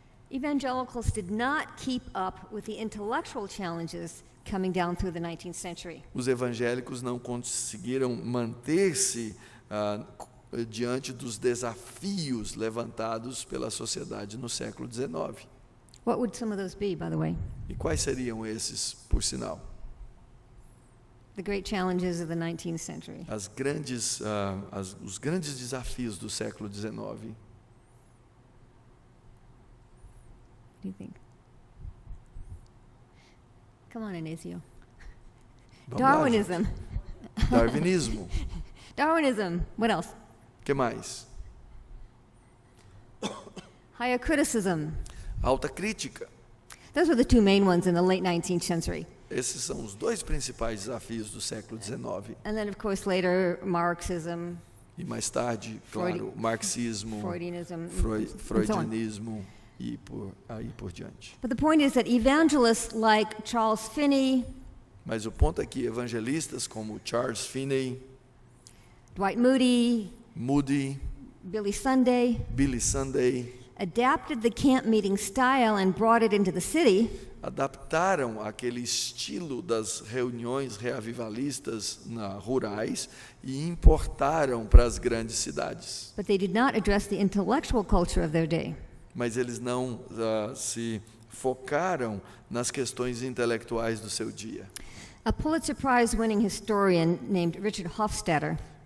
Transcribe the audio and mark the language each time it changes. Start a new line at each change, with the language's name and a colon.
English: evangelicals did not keep up with the intellectual challenges coming down through the 19th century.
Portuguese: os evangélicos não conseguiram manter-se diante dos desafios levantados pela sociedade no século XIX.
English: What would some of those be, by the way?
Portuguese: E quais seriam esses, por sinal?
English: The great challenges of the 19th century.
Portuguese: Os grandes desafios do século XIX.
English: What do you think? Come on, Inácio.
Portuguese: Vamos lá,
English: Darwinism.
Portuguese: gente. Darwinismo.
English: Darwinism. What else?
Portuguese: O que mais?
English: Higher criticism.
Portuguese: Alta crítica.
English: Those were the two main ones in the late 19th century.
Portuguese: Esses são os dois principais desafios do século XIX.
English: And then, of course, later, Marxism,
Portuguese: E mais tarde, claro, marxismo,
English: Freudianism, and so on.
Portuguese: freudianismo e aí por diante.
English: But the point is that evangelists like Charles Finney,
Portuguese: Mas o ponto é que evangelistas como Charles Finney,
English: Dwight Moody,
Portuguese: Moody,
English: Billy Sunday,
Portuguese: Billy Sunday,
English: adapted the camp meeting style and brought it into the city,
Portuguese: adaptaram aquele estilo das reuniões reavivalistas rurais e importaram para as grandes cidades.
English: but they did not address the intellectual culture of their day.
Portuguese: Mas eles não se focaram nas questões intelectuais do seu dia.
English: A Pulitzer Prize-winning historian named Richard Hofstadter